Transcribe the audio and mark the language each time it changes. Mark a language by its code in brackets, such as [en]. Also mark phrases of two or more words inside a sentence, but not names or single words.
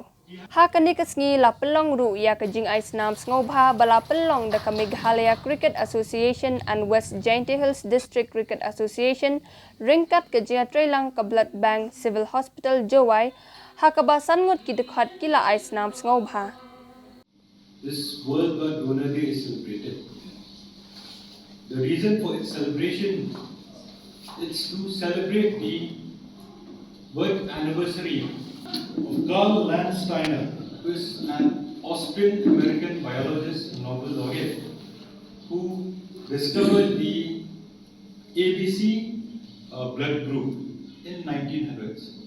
[kha] Ha kani kasngi la pelong ru ya ka jing ai snam sngewbha bala pelong da ka Meghalaya Cricket Association and West Jaintia Hills District Cricket Association ringkat ka jia trailang ka Blood Bank Civil Hospital Jowai ha ka ba sangut ki dekhat kila ai snam sngewbha. [en] This World Blood Donor Day is celebrated. The reason for its celebration is to celebrate the birth anniversary of Carl Landsteiner, who is an Austrian-American biologist and Nobel laureate, who discovered the ABC blood group in 1900s.